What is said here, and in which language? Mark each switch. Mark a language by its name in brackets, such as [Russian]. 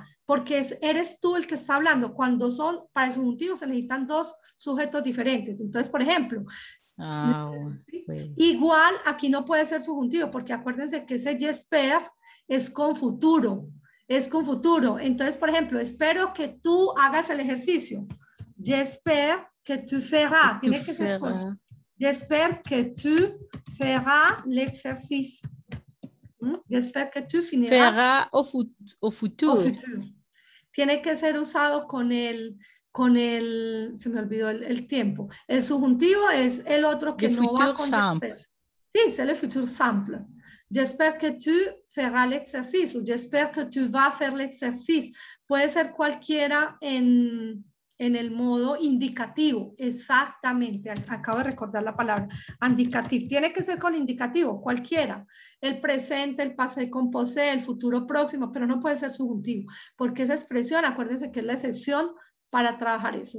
[Spanish] Porque eres tú el que está hablando. Cuando son para el subjuntivo se necesitan dos sujetos diferentes. Entonces, por ejemplo, ¿sí? Igual aquí no puede ser subjuntivo porque acuérdense que ese j'espère es con futuro. Entonces, por ejemplo, espero que tú hagas el ejercicio. [French] J'espère que tu feras. [Spanish] Tiene que ser con. [French] J'espère que tu feras l'exercice. J'espère que tu finiras. Feras au futur. [Spanish] Tiene que ser usado con el, se me olvidó el tiempo. El subjuntivo es el otro que no va con j'espère. [French] Sí, c'est le futur simple. J'espère que tu feras l'exercice o j'espère que tu vas faire l'exercice. [Spanish] Puede ser cualquiera en el modo indicativo. Exactamente. Acabo de recordar la palabra. Indicativo. Tiene que ser con indicativo, cualquiera. El presente, el passé composé, el futuro próximo, pero no puede ser subjuntivo, porque esa expresión, acuérdense que es la excepción para trabajar eso.